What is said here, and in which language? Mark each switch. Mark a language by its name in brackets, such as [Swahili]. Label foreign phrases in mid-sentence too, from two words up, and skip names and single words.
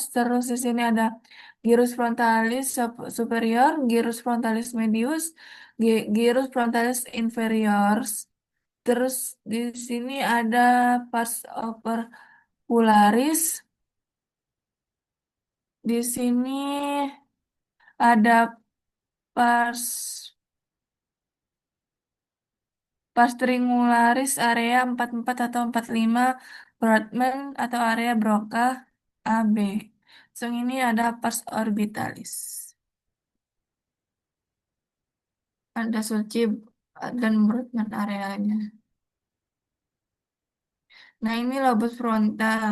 [Indonesian] Terus di sini ada [Latin] gyrus frontalis superior, gyrus frontalis medius, gyrus frontalis inferior. [Indonesian] Terus di sini ada [Latin] pars opercularis. [Indonesian] Di sini ada [Latin] pars pars triangularis [Indonesian] area 44 atau 45, Brodmann atau area Broca AB. Yang ini ada [Latin] pars orbitalis. [Indonesian] Ada Sulci dan Brodmann areanya. Nah, ini lobus frontal.